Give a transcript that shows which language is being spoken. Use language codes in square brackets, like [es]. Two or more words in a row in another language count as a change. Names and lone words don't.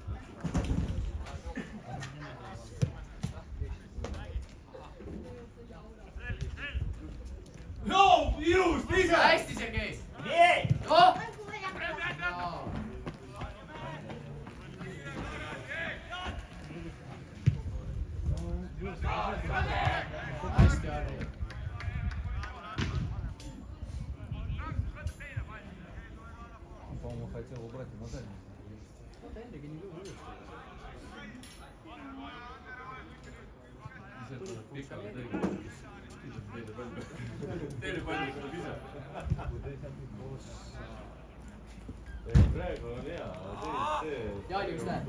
[et] No, ilus, ise! hästi, Sergei! Nii! noh! hästi, Harri. [ru] По-моему, хотел убрать на дальний. [et] Praegu on hea, Jaani, mis näed?